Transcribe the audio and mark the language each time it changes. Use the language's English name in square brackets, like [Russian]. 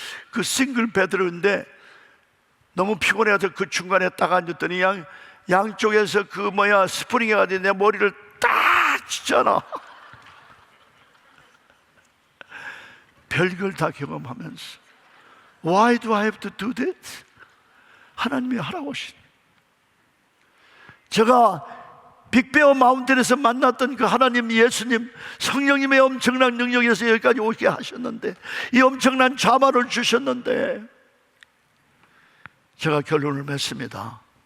[Korean] 그 싱글 베드인데 너무 피곤해서 그 중간에 딱 앉았더니 양쪽에서 스프링이 가지고 내 머리를 딱 치잖아. 별걸 다 경험하면서 [English] Why do I have to do that? [Korean] 하나님이 하라고 하신. 제가 빅베어 마운틴에서 만났던 그 하나님, 예수님, 성령님의 엄청난 능력에서 여기까지 오게 하셨는데, 이 엄청난 자만을 주셨는데, 제가 결론을 맺습니다.